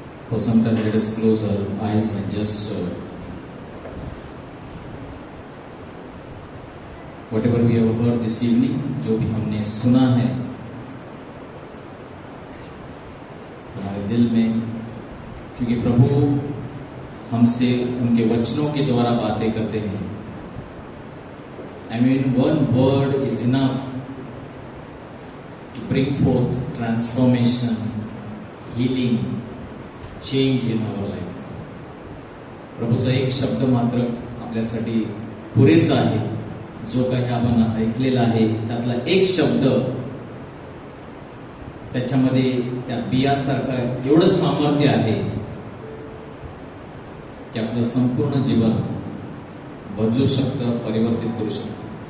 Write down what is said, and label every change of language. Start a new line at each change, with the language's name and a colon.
English: For some time, let us close our eyes and just whatever we have heard this evening,
Hindi: जो भी हमने सुना है हमारे दिल में, क्योंकि प्रभु हमसे उनके वचनों के द्वारा बातें करते हैं.
English: I mean, one word is enough to bring forth transformation, healing, change in our life.
Marathi: प्रभूचा एक शब्द मात्र आपल्यासाठी पुरेसा आहे. जो काही आपण ऐकलेला आहे त्यातला एक शब्द, त्याच्यामध्ये त्या बियासारखं एवढं सामर्थ्य आहे की आपलं संपूर्ण जीवन बदलू शकतं, परिवर्तित करू शकतं.